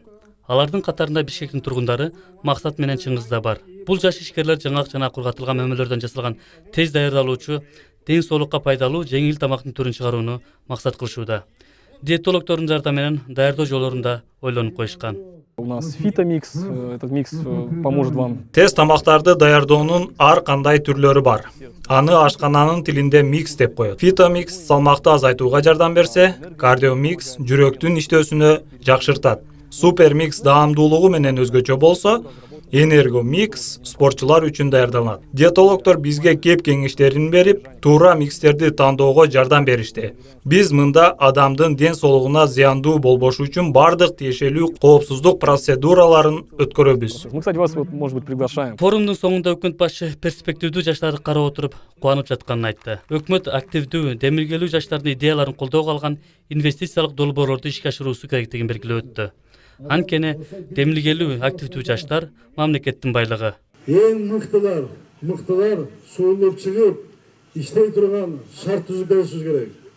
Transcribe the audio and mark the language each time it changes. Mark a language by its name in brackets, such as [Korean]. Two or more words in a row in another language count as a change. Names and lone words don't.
[Kyrgyz] Алардын катарында Бишкектин тургундары Максат менен Чыңгыз да бар. Бул жаш ишкерлер жаңак жана кургатылган мөмөлөрдөн жасалган тез даярдалуучу, ден соолукка пайдалуу жеңил тамактын түрүн чыгарууну максат кылышууда. Диетологдордун жардамы менен даярдоо жолдорун да ойлонуп коюшкан. [Russian] У нас фитомикс, этот микс поможет вам. [Kyrgyz] Тез тамактарды даярдоонун ар кандай түрлөрү бар. Аны ашкананын тилинде микс деп коет. Фитомикс салмакты азайтууга жардам берсе, кардиомикс жүрөктүн иштөөсүнө жакшыртат. Супермикс даамдуулугу менен өзгөчө болсо, энергомикс спортчулар үчүн даярдалат. Диетологдор бизге кеп кеңештерин берип, туура микстерди тандоого жардам беришти. Биз мында адамдын ден соолугуна зыяндуу болбошу үчүн бардык тиешелүү коопсуздук процедураларын өткөрөбүз. [Russian] Мы, кстати, вас, может быть, приглашаем. [Kyrgyz] Форумдун соңунда өкмөт башы перспективдүү жаштарды карап отуруп кубанып жатканын айтты. Өкмөт активдүү, демилгелүү жаштардын идеяларын колдоого алган инвестициялык долбоорлорду ишке ашыруусу керектигин белгилеп өттү. Анткени демилгелүү, активдүү жаштар мамлекеттин байлыгы. Эң мыктылар суулуп чыгып, иштей турган шарт түзүп беришибиз керек.